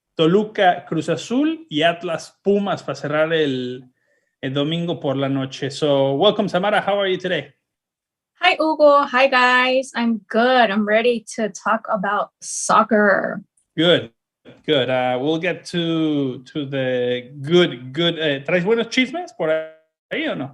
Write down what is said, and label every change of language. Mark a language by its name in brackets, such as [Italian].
[Spanish] Toluca, Cruz Azul y Atlas Pumas para cerrar el domingo por la noche. [English] So, welcome, Samara. How are you today? Hi, Hugo. Hi, guys. I'm good. I'm ready to talk about soccer. Good. We'll get to the good. [Spanish] ¿Traes buenos chismes por ahí o no?